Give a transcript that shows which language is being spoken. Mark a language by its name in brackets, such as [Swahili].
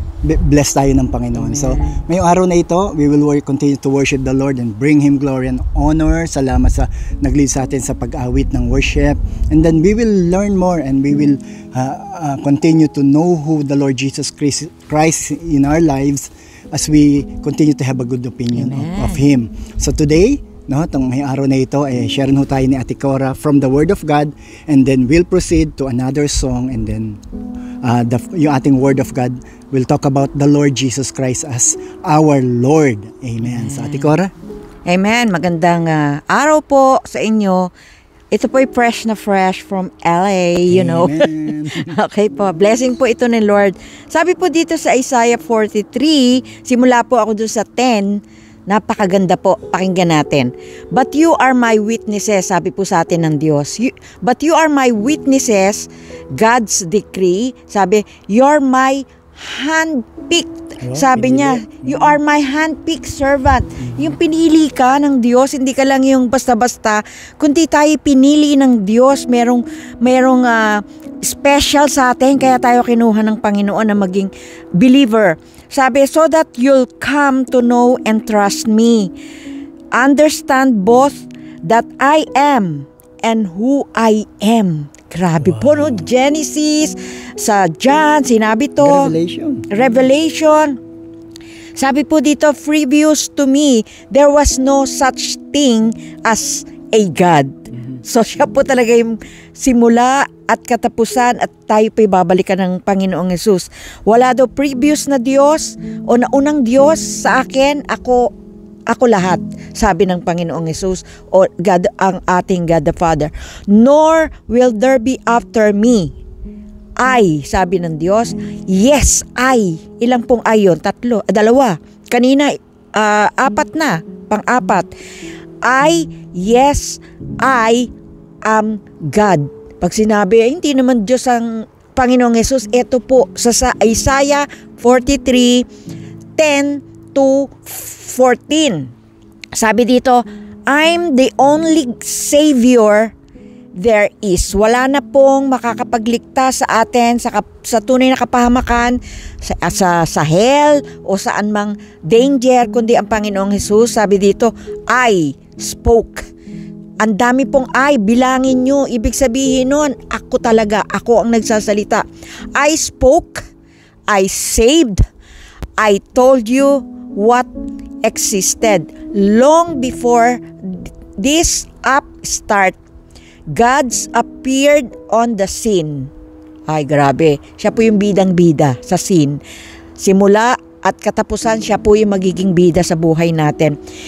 [Filipino] bless tayo ng Panginoon. Amen. [English] So, [Filipino] ngayong araw na ito, [English] we will continue to worship the Lord and bring Him glory and honor. [Filipino] Salamat sa nag-lead sa atin sa pag-awit ng worship. [English] And then we will learn more and we will continue to know who the Lord Jesus Christ in our lives as we continue to have a good opinion of Him. So today, [Filipino] itong may araw na ito, [English] share ho tayo ni Ate Cora from the Word of God, and then we'll proceed to another song, and then yung ating Word of God will talk about the Lord Jesus Christ as our Lord. Amen. So Ate Cora? [Filipino] Amen. Magandang araw po sa inyo. Ito po ay fresh na fresh from LA, [English] you know. [Filipino] Okay po. Blessing po ito ni Lord. Sabi po dito sa Isaiah 43, simula po ako doon sa 10, napakaganda po, pakinggan natin. [English] But you are my witnesses, [Filipino] sabi po sa atin ng Diyos. [English] But you are my witnesses, God's decree. Sabi, you're my handpicked. [Filipino] Sabi niya, [English] you are my handpicked servant. [Filipino] Yung pinili ka ng Diyos, hindi ka lang yung basta-basta, kundi tayo pinili ng Diyos. Merong special sa atin, kaya tayo kinuha ng Panginoon na maging believer. [English] Sabi, so that you'll come to know and trust me. Understand both that I am and who I am. [Filipino] Grabe po, no? Genesis, sa John, sinabi to. [English] Revelation. [Filipino] Sabi po dito, [English] previous to me, there was no such thing as a God. [Filipino] So siya po talaga yung simula at katapusan, at tayo pa ibabalikan ng Panginoong Hesus. Wala daw previous na Diyos o naunang Diyos sa akin, ako lahat, sabi ng Panginoong Hesus, o God, ang ating God the Father. [English] Nor will there be after me. [Filipino] I, sabi ng Diyos, [English] yes, [Filipino] I. Ilang pong I yun? 2. Kanina, 4 na, pang-4. [English] I, yes, I am God. [Filipino] Pag sinabi, hindi naman Diyos ang Panginoong Hesus, ito po sa Isaiah 43, 10 to 14. Sabi dito, [English] I'm the only Savior there is. [Filipino] Wala na pong makakapagligtas sa atin sa tunay na kapahamakan, sa hell o saan mang danger, kundi ang Panginoong Hesus. Sabi dito, [English] I spoke. [Filipino] Ang dami pong I, bilangin nyo. Ibig sabihin nun, ako talaga, ako ang nagsasalita. [English] I spoke, I saved, I told you what existed. Long before this upstart, God's appeared on the scene. [Filipino] Ay, grabe. Siya po yung bidang-bida sa scene. Simula at katapusan, siya po yung magiging bida sa buhay natin.